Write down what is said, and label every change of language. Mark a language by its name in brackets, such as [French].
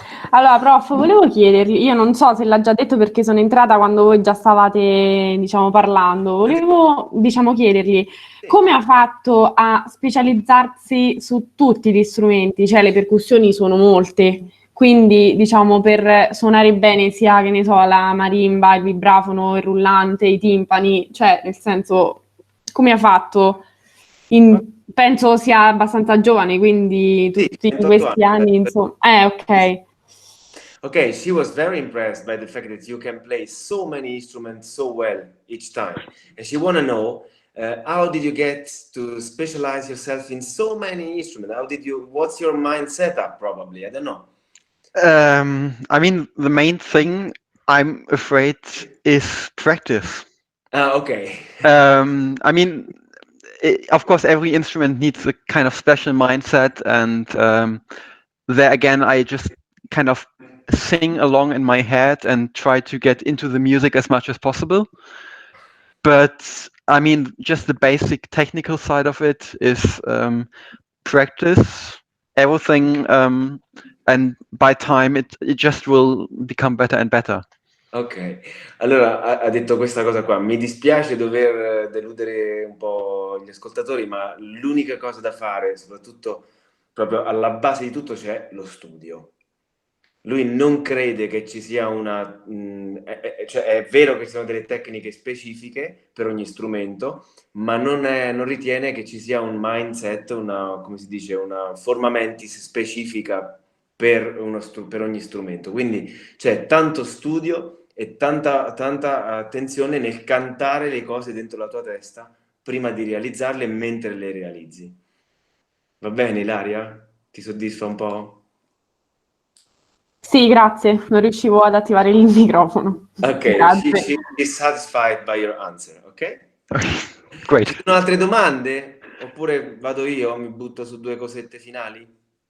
[Italian] Allora, prof, volevo chiedergli, io non so se l'ha già detto perché sono entrata quando voi già stavate, parlando, volevo, chiedergli come ha fatto a specializzarsi su tutti gli strumenti, cioè le percussioni sono molte, quindi, per suonare bene sia, che ne so, la marimba, il vibrafono, il rullante, i timpani, cioè, nel senso, come ha fatto? Penso sia abbastanza giovane, quindi tutti questi anni, insomma. [English] Ok. Okay, she was very impressed by the fact that you can play so many instruments so well each time. And she want to know, how did you get to specialize yourself in so many instruments? What's your mind setup, probably? I don't know. I mean, the main thing I'm afraid is practice. Okay. I mean, of course, every instrument needs a kind of special mindset, and there again, I just kind of sing along in my head and try to get into the music as much as possible. But I mean, just the basic technical side of it is practice everything, and by time it just will become better and better. [Italian] Ok, allora ha detto questa cosa qua. Mi dispiace dover deludere un po' gli ascoltatori, ma l'unica cosa da fare, soprattutto proprio alla base di tutto, c'è lo studio. Lui non crede che ci sia una... cioè è vero che ci sono delle tecniche specifiche per ogni strumento, ma non ritiene che ci sia un mindset, una, come si dice, una forma mentis specifica per ogni strumento. Quindi c'è tanto studio e tanta attenzione nel cantare le cose dentro la tua testa prima di realizzarle e mentre le realizzi. Va bene, Ilaria? Ti soddisfa un po'? Sì, grazie, non riuscivo ad attivare il microfono. [English] Ok, [Italian] Grazie. [English] she is satisfied by your answer, ok? Great. [Italian] Ci sono altre domande? Oppure vado io, mi butto su due cosette finali?